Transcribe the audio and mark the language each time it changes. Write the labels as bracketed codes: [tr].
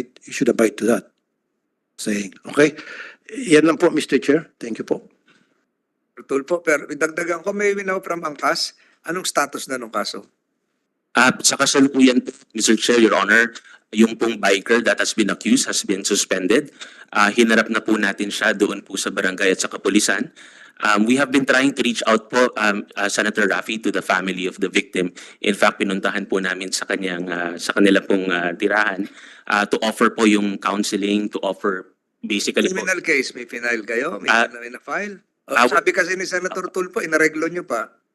[en] You should abide to that saying. [tl] Okay? Yan lang po, Mr. Chair. Thank you po. Tulfo, pero idagdagan ko, may winaw from angkas. Anong status na nung kaso? Sa kasalukuyan po, Mr. [en] Chair, Your Honor, yung pong biker that has been accused has been suspended. [tl] Hinarap na po natin siya doon po sa barangay at sa kapulisan. [en] We have been trying to reach out po, Senator Raffy, to the family of the victim. [tl] In fact, pinuntahan po namin sa kanila pong tirahan [en] to offer [tl] po yung counseling, [en] to offer basically [tl] po. [en] Criminal case, [tl] may final kayo? May na-file? Ah, Sabi kasi ni Senator Tulfo, inareglo nyo pa.